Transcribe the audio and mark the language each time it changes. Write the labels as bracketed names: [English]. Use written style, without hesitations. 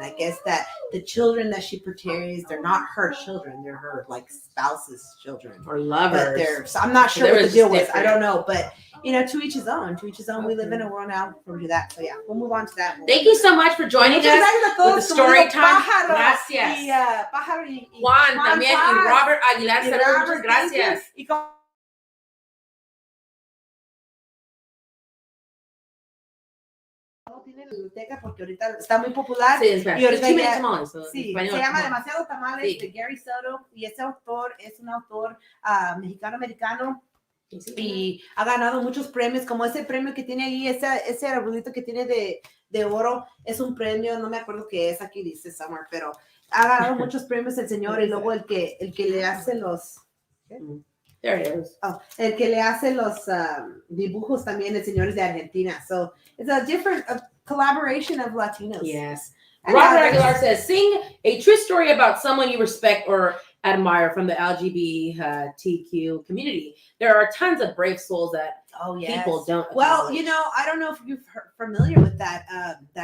[English] I guess that the children that she portrays, they're not her children. They're her like spouse's children or lovers. But so I'm not sure what the deal was. I don't know, but to each his own. To each his own. Okay. We live in a world now where we do that. So yeah, we'll move on to that. Thank you so much for joining us with the story time. [Spanish] Gracias. Juan también y Robert Aguilar. Muchas gracias. Tiene la biblioteca porque ahorita está muy popular. Sí, y ahorita [English] Many Tamales. [Spanish] Sí, se llama Demasiados Tamales de Gary Soto y ese autor es un autor mexicano-americano y ha ganado muchos premios, como ese premio que tiene ahí, ese arbolito que tiene de oro, es un premio, no me acuerdo qué es, aquí dice Summer, pero ha ganado muchos premios el señor y luego el que le hace los... [English] There it is. [Spanish] Oh, el que le hace los dibujos también, el señor es de Argentina. [English] So it's a different collaboration of Latinos. Yes. Robert Aguilar says, sing a true story about someone you respect or admire from the LGBTQ community. There are tons of brave souls that people don't. Well, I don't know if you're familiar with that.